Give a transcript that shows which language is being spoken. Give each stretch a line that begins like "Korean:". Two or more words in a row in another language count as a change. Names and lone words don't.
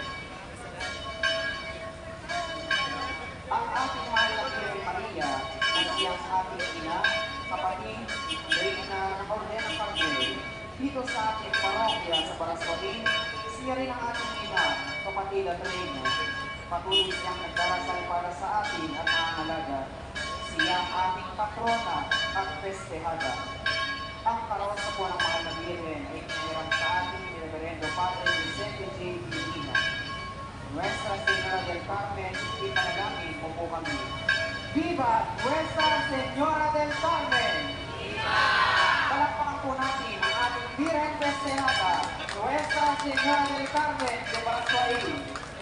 Filipino: Ang ating mahal na Virgen Maria, na siyang ating ina, kapatid, reyna ng Orden ng Carmelo, dito sa ating parokya sa Parasuali, siya rin ang ating ina, kapatid at reyna. Patuloy siyang nagdarasal para sa atin at nangangalaga. Siya ang ating patrona at festehada. Ang karosa po ng mahal na Virgen ay pinirang sa ating ni Reverendo Padre Vicente J. Medina. Nuestra Señora del Carmen, ipanalangin mo po kami.
Spanish: Viva Nuestra Señora del Carmen! Viva!
Filipino: Palakpakan po natin ang ating Virgen Festehada, Nuestra Señora del Carmen de Parasuali.